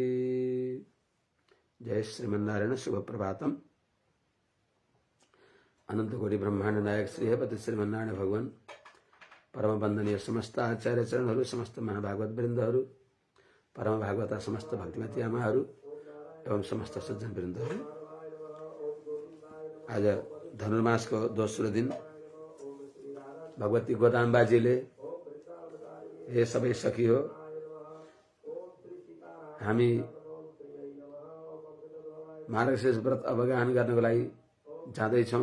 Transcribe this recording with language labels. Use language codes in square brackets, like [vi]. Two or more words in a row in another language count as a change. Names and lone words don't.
[ne] जय श्रीमन्नारायण। [sa] शुभ प्रभातम। [ne] अनंत कोटि ब्रह्मांड नायक श्रीहपति श्रीमन्नारायण भगवान परम वंदनीय समस्त आचार्य चरणहरू समस्त महाभागवत वृन्दहरू परम भागवता समस्त भक्तिमती आमाहरू एवं समस्त सज्जन वृन्दहरू। आज धनुर्मासको दोस्रो दिन भगवती गोदाम्बाजीले ये सबै सकियो हामी मार्गशीर्ष व्रत अवगाहन गर्नको लागि जाँदैछौँ।